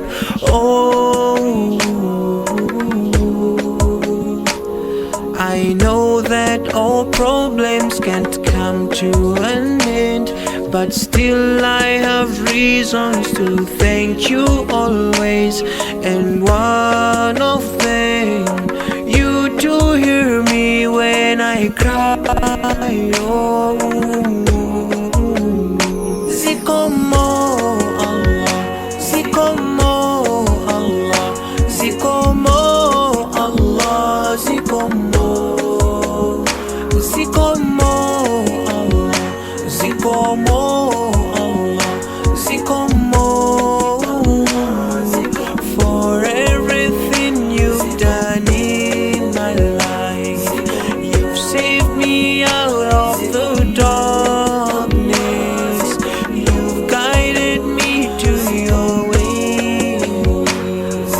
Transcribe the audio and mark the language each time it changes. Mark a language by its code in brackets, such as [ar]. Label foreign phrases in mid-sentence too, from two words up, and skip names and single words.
[en] Oh, I know that all problems can't come to an end, but still I have reasons to thank you always. And one of them, you do hear me when I cry. [ny] Oh, Zikomo Allah, Zikomo Allah, Zikomo Allah, Zikomo, Zikomo Allah, Zikomo Allah, Zikomo, [en] for everything you've done in my life. You've saved me out of the darkness. You've guided me to your ways.